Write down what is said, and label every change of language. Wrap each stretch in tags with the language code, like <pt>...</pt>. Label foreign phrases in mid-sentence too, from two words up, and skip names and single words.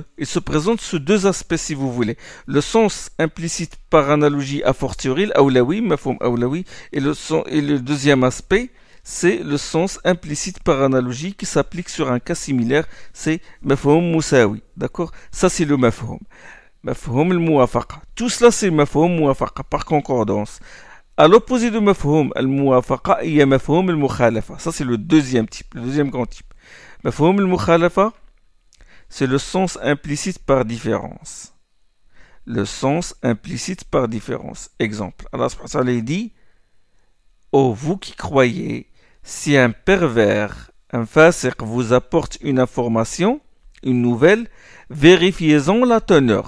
<fr>Il se présente sous deux aspects si vous voulez. Le sens implicite par analogie a fortiori, l'awlawi,</fr> <ar>مفهوم أولوي,</ar> <fr>et le deuxième aspect, c'est le sens implicite par analogie qui s'applique sur un cas similaire, c'est</fr> <ar>مفهوم مساوي.</ar> <fr>D'accord? Ça c'est le mafhum.</fr> <ar>مفهوم الموافقة.</ar> <fr>Tout cela c'est</fr> <ar>مفهوم موافقة</ar> <fr>par concordance. À l'opposé de</fr> <ar>مفهوم الموافقة,</ar> <fr>il y a</fr> <ar>مفهوم المخالفة.</ar> <fr>Ça c'est le deuxième type, le deuxième grand type.</fr> <ar>مفهوم المخالفة,</ar> <fr>c'est le sens implicite par différence. Le sens implicite par différence. Exemple, Allah</fr> <ar>سبحانه وتعالى</ar> <fr>dit: ô vous qui croyez, si un pervers, un fasiq vous apporte une information, une nouvelle, vérifiez-en la teneur.</fr>